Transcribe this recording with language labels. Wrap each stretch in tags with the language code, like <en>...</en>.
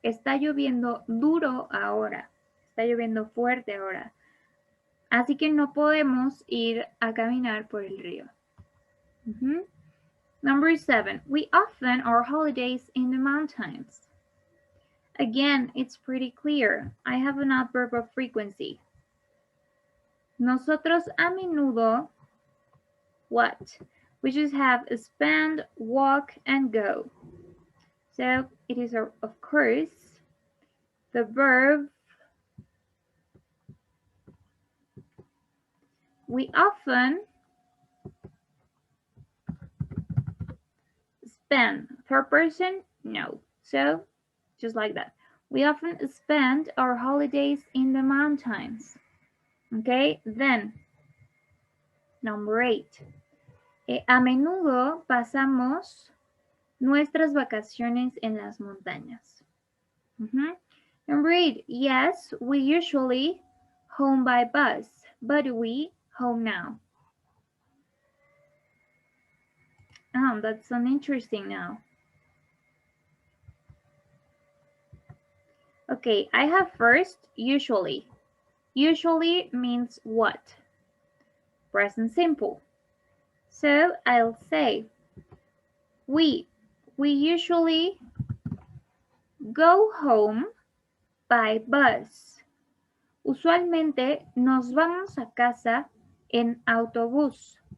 <es>Está lloviendo duro ahora. Está lloviendo fuerte ahora. Así que no podemos ir a caminar por el río.</es> <en>Number 7. We often our holidays in the mountains. Again, it's pretty clear. I have an adverb of frequency.</en> <es>Nosotros a menudo,</es> <en>what? We just have spend, walk, and go. So it is, of course, the verb. We often spend. Third person? No. So just like that. We often spend our holidays in the mountains. Okay, then Number 8.</en> <es>A menudo pasamos nuestras vacaciones en las montañas.</es> <en>Number 8. Yes, we usually home by bus, but we home now. Oh, that's so interesting now. Okay, I have first, usually. Usually means what? Present simple. So I'll say, we usually go home by bus.</en> <es>Usualmente nos vamos a casa en autobús.</es>